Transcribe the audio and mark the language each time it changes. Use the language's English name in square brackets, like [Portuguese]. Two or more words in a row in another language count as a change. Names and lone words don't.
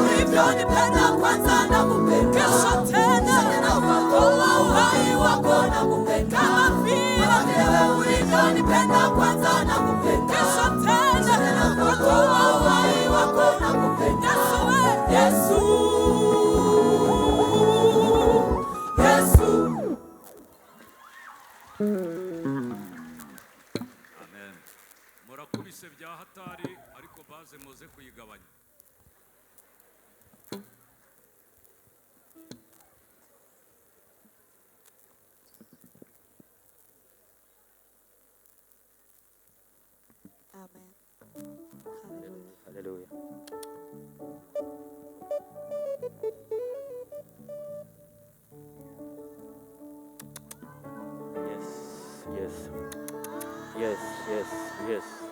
[Swahili] ulivyonipenda kwanza na kupenda, kisha tena ukatoa uhai wako na kupenda, kama vile ulivyonipenda kwanza na kupenda, kisha tena ukatoa uhai wako na kupenda. Yesu, Yesu, amen. [Kinyarwanda] Murakubise bya hatari ariko baze muze kuyigabanya. Amen. Hallelujah. [English] Hallelujah. Yes, yes, yes, yes, yes.